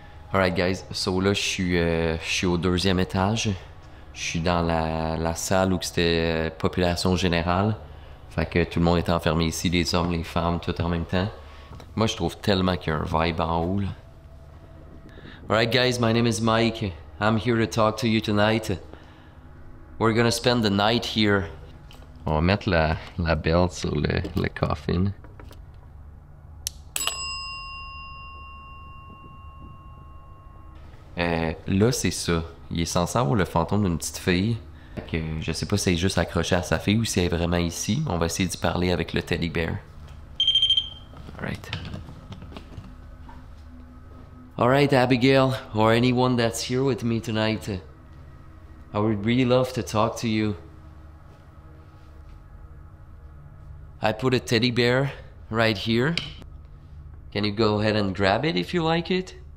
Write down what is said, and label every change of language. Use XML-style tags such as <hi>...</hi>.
<fr>Alright guys, so là je suis au 2e étage. Je suis dans la salle où c'était population générale. Fait que tout le monde est enfermé ici, les hommes, les femmes, tout en même temps. Moi je trouve tellement qu'il y a un vibe en haut là.</fr> <en>Alright guys, my name is Mike. I'm here to talk to you tonight. We're gonna spend the night here.</en> <fr>On va mettre la belle sur le coffin. Là, c'est ça. Il est censé avoir le fantôme d'une petite fille. Fait que je sais pas si elle est juste accrochée à sa fille ou si elle est vraiment ici. On va essayer d'y parler avec le teddy bear.</fr> <en>Alright. Alright, Abigail, or anyone that's here with me tonight. I would really love to talk to you. I put a teddy bear right here. Can you go ahead and grab it if you like it?</en>